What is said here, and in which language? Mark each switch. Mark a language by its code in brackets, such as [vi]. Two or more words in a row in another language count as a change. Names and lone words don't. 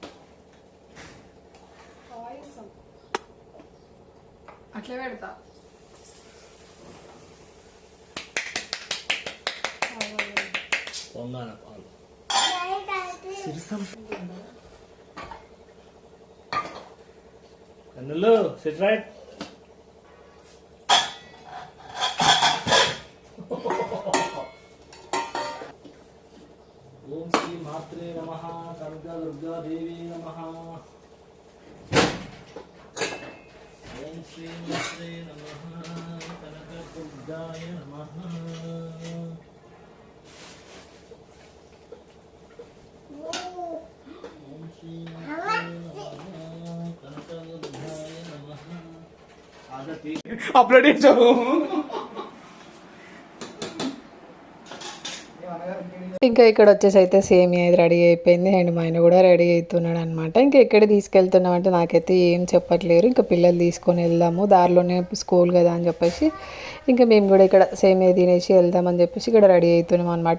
[te] పాయసం అట్లా పెడతా. [en] Hello, sit right. [sa] ॐ श्री मात्रे नमः, कनक दुर्गा देवी नमः. ॐ श्री मात्रे नमः, कनक दुर्गायै नमः. ॐ श्री मात्रे नमः, कनक दुर्गायै नमः. [te] अपलोड చేసావు. ఇంకా ఇక్కడ వచ్చేసి అయితే సేమియా అయితే రెడీ అయిపోయింది. అండ్ మా ఆయన కూడా రెడీ అవుతున్నాడు అనమాట. ఇంకా ఎక్కడ తీసుకెళ్తున్నాం అంటే నాకైతే ఏం చెప్పట్లేరు. ఇంకా పిల్లలు తీసుకొని వెళ్దాము, దారిలోనే స్కూల్ కదా అని చెప్పేసి ఇంకా మేము కూడా ఇక్కడ సేమియా తినేసి వెళ్దామని చెప్పేసి ఇక్కడ రెడీ అవుతున్నాం అనమాట.